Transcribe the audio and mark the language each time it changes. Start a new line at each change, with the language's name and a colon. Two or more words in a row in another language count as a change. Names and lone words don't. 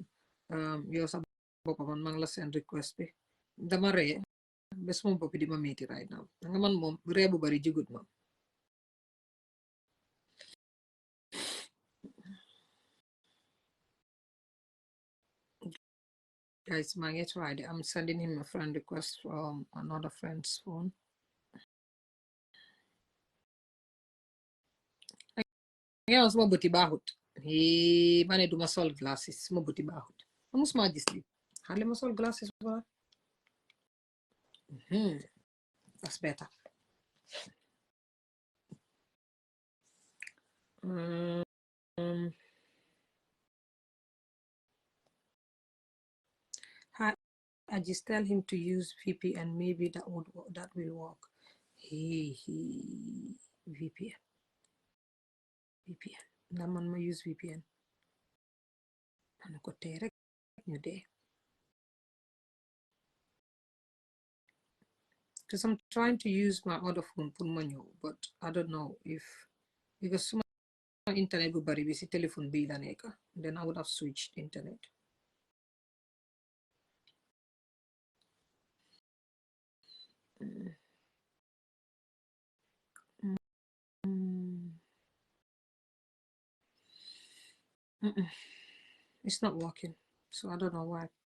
Wolof: Yow sa boppa man la send request bi. Dama ree bes moom boppi di ma meeti
English: right now.
Wolof: Nga man moom ree bu bari jigut ma. Guys, maa ngi try de.
English: I'm sending him a friend request from another friend's phone.
Wolof: Nga suma bëti baaxut. Ma ne duma sol glasses suma bëti baaxut. Musuma gis li. Xale ma sol glasses wala.
English: That's better. I just tell him to use VPN. Maybe that will work. VPN.
Wolof: That man ma use VPN. Ano ko tey rek ñu dee.
English: Because I'm trying to use my other phone
Wolof: pour ma ñëw,
English: but I don't know if because
Wolof: suma internet bu bari bi si téléphone bi la nekk,
English: then I would have switched internet. It's not working, so I don't know why.